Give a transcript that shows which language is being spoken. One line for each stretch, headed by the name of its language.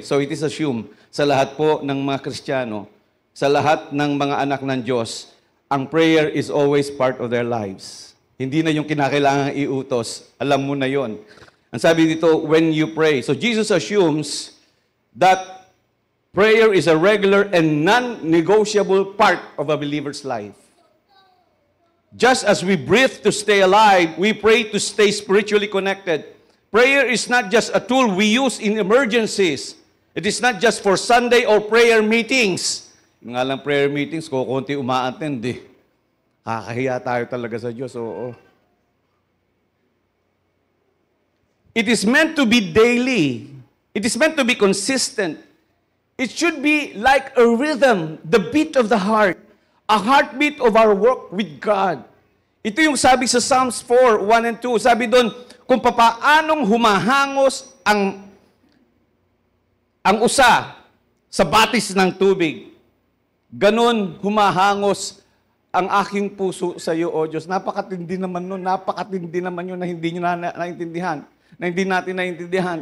English: So it is assumed
Filipino: sa lahat po ng mga Kristiyano, sa lahat ng mga anak ng Diyos, ang prayer
English: is always part of their lives.
Filipino: Hindi na yung kinakailangan iutos. Alam mo na yon. Ang sabi dito,
English: when you pray. So Jesus assumes that prayer is a regular and non-negotiable part of a believer's life. Just as we breathe to stay alive, we pray to stay spiritually connected. Prayer is not just a tool we use in emergencies. It is not just for Sunday or prayer meetings.
Filipino: Yung nga lang prayer meetings, kukunti uma-attend eh. Kakahiya tayo talaga sa Diyos, oo.
English: It is meant to be daily. It is meant to be consistent. It should be like a rhythm, the beat of the heart, a heartbeat of our work with God.
Filipino: Ito yung sabi sa Psalms 4, 1 and 2. Sabi doon, kung papaanong humahangos ang usa sa batis ng tubig, ganun humahangos ang aking puso sa iyo, O Diyos. Napakatindi naman nun, napakatindi naman yun na hindi nyo naintindihan, na hindi natin naintindihan.